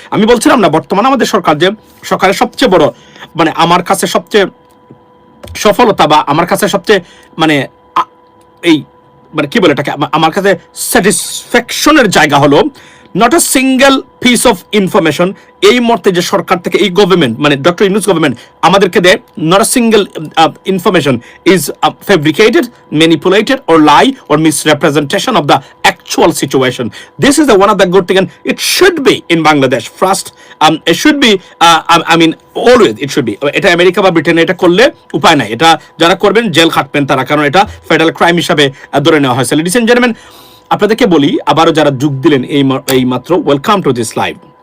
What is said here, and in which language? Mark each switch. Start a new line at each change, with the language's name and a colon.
Bangla: আমি বলছিলাম না, বর্তমানে আমাদের সরকারের সবচেয়ে বড় মানে আমার কাছে সবচেয়ে সফলতা বা আমার কাছে সবচেয়ে মানে এই মানে কি বলে এটাকে, আমার কাছে স্যাটিসফ্যাকশনের জায়গা হলো
English: not a single piece of information
Bangla: এই মুহূর্তে যে সরকার থেকে এই গভর্নমেন্ট মানে ডক্টর ইউনূস গভর্নমেন্ট আমাদেরকে দেয়,
English: Not a single information is fabricated, manipulated or lie or misrepresentation of the actual situation. This is the one of the good thing, and it should be in Bangladesh first. It should be I mean always it should be.
Bangla: এটা America বা ব্রিটেনে এটা করলে উপায় নাই, এটা যারা করবেন জেল খাটবেন তারা, কারণ এটা ফেডারেল ক্রাইম হিসাবে ধরে নেওয়া হয়েছে।
English: ladies and gentleman,
Bangla: আপনাদেরকে বলি, আবারও যারা যোগ দিলেন এই মাত্র,
English: Welcome to this live.